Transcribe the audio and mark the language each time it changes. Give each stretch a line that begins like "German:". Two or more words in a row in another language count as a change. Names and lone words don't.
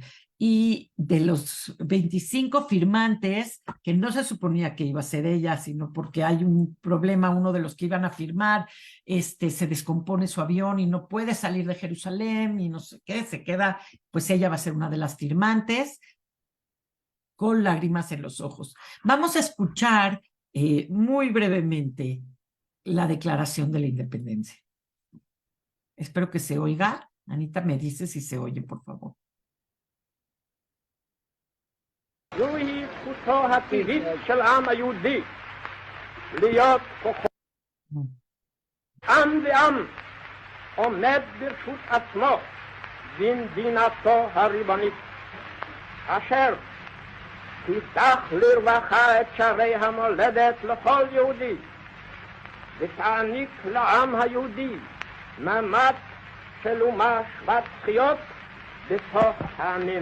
Spanish: Y de los 25 firmantes, que no se suponía que iba a ser ella, sino porque hay un problema, uno de los que iban a firmar, se descompone su avión y no puede salir de Jerusalén y no sé qué, se queda, pues ella va a ser una de las firmantes con lágrimas en los ojos. Vamos a escuchar muy brevemente la Declaración de la Independencia. Espero que se oiga. Anita, me dice si se oye, por favor.
Hebrew: זוהי זכותו הטבעית של העם היהודי להיות כוחו. עם ועם עומד ברשות עצמו במדינתו הריבונית, אשר תפתח לרווחה את שערי המולדת לכל יהודי, ותעניק לעם היהודי מעמד של אומה שוות זכויות בתוך העמים.